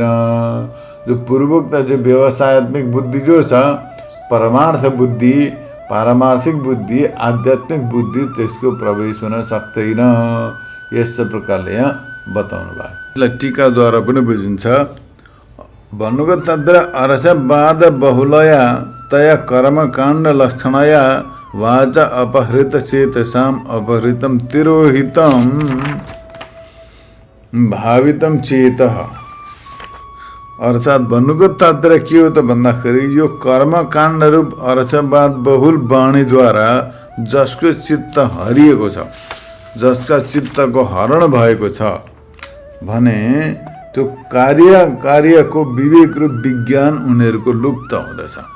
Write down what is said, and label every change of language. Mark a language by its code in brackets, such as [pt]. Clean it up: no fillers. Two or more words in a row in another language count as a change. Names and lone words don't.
[ne] जो पूर्वोक्त जो व्यवसायत्मिक बुद्धि जो छ, परमार्थ बुद्धि, पारमार्थिक बुद्धि, आध्यात्मिक बुद्धि त्यसको प्रवेश हुन सक्दैन। यस्तो प्रकारले यहाँ बताउनु भयो। यसलाई टीकाद्वारा पनि बुझिन्छ। [sa] भन्नुको तत्र अर्थवाद बहुलया तया कर्मकाण्ड लक्षणया वाचा अपहृत चेतसाम अपहृतम तिरोहितम भावितम चेतः। [ne] अर्थात् भन्नुको तात्पर्य के हो त भन्दाखेरि यो कर्मकाण्ड रूप अर्थवाद बहुल वाणीद्वारा जसको चित्त हरिएको छ, जसका चित्तको हरण भएको छ भने त्यो कार्यको विवेक रूप विज्ञान उनीहरूको लुप्त हुँदछ।